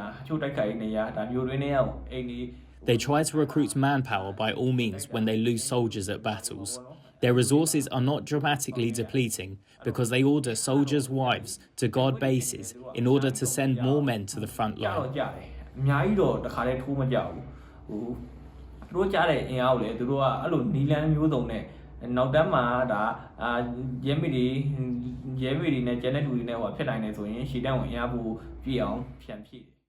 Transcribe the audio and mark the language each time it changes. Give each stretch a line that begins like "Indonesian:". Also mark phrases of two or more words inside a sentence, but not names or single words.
English: They try to recruit manpower by all means when they lose soldiers at battles. Their resources are not dramatically depleting because they order soldiers' wives to guard bases in order to send more men to the front line.
Burmese: သူတို့ကြားတဲ့အင်အားကိုလည်းသူတို့ကအဲ့လိုနီလန်းမျိုးစုံနဲ့နောက်တန်းမှာဒါရဲမေတွေနဲ့ကျန်တဲ့လူတွေနဲ့ဟိုဖြစ်နိုင်တယ်ဆိုရင်ရှီတန်းကိုအင်အားပိုပြည့်အောင်ဖြန့်ဖြည့်